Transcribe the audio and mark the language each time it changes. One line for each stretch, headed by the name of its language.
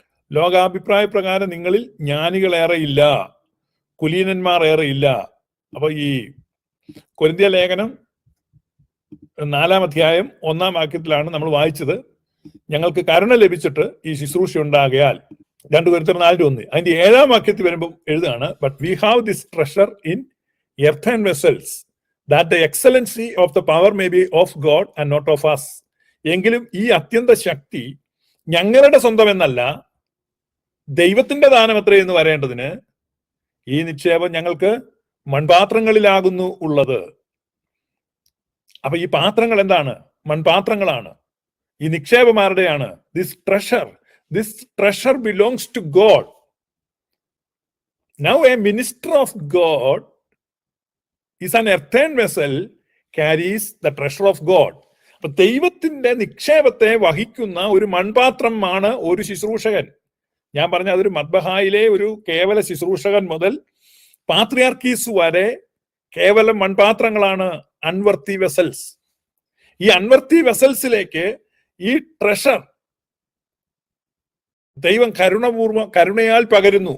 Malayalam: ലോകാഭിപ്രായ പ്രകാരം നിങ്ങളിൽ ജ്ഞാനികളേറെയില്ല, കുലീനന്മാർ ഏറെയില്ല. അപ്പൊ ഈ കൊരിന്ത്യ ലേഖനം 4-ാം അധ്യായം 1-ാം വാക്യത്തിലാണ് നമ്മൾ വായിച്ചത്, ഞങ്ങൾക്ക് കരുണ ലഭിച്ചിട്ട് ഈ ശുശ്രൂഷ ഉണ്ടാകയാൽ. 2 കൊരിന്ത്യർ 4:1. അതിന്റെ 7-ാം വാക്യത്തിൽ വരുമ്പോൾ എഴുതാണ്,
English: But we have this treasure in earthen vessels that the excellency of the power may be of God and not of us.
Malayalam: എങ്കിലും ഈ അത്യന്ത ശക്തി ഞങ്ങളുടെ സ്വന്തം എന്നല്ല, ദൈവത്തിന്റെ ദാനമത്രേ എന്ന് വരേണ്ടതിന് ഈ നിക്ഷേപം ഞങ്ങൾക്ക് മൺപാത്രങ്ങളിലാകുന്നു ഉള്ളത്. അപ്പൊ ഈ പാത്രങ്ങൾ എന്താണ്? മൺപാത്രങ്ങളാണ്. ഈ നിക്ഷേപം ആരുടെയാണ്?
English: This treasure belongs to God. Now a minister of God is an earthen vessel, carries the treasure of God.
Malayalam: അപ്പൊ ദൈവത്തിന്റെ നിക്ഷേപത്തെ വഹിക്കുന്ന ഒരു മൺപാത്രമാണ് ഒരു ശുശ്രൂഷകൻ. ഞാൻ പറഞ്ഞ അതൊരു മദ്ബഹായിലെ ഒരു കേവല ശുശ്രൂഷകൻ മുതൽ പാത്രിയാർക്കീസ് വരെ കേവലം മൺപാത്രങ്ങളാണ്,
English: Unworthy vessels.
Malayalam: ഈ അൺവർത്തി വെസൽസിലേക്ക് ഈ ട്രഷർ ദൈവം കരുണയാൽ പകരുന്നു.